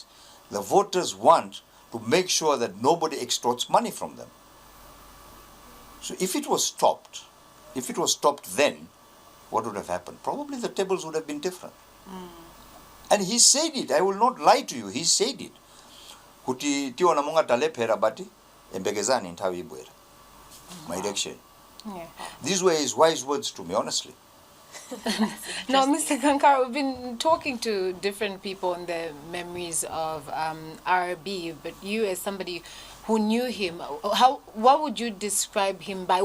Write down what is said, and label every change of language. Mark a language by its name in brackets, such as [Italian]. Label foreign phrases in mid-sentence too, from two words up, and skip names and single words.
[English] The voters want to make sure that nobody extorts money from them. So if it was stopped then, what would have happened? Probably the tables would have been different. And he said it. I will not lie to you. He said it. [Nyanja] Kuti tiona munga talephera bati embekezani nthawi ibwera. [English] My election. Yeah. These were his wise words to me, honestly. Now, Mr. Khankhara, we've been talking to different people on the memories of RB, but you as somebody who knew him, what would you describe him by?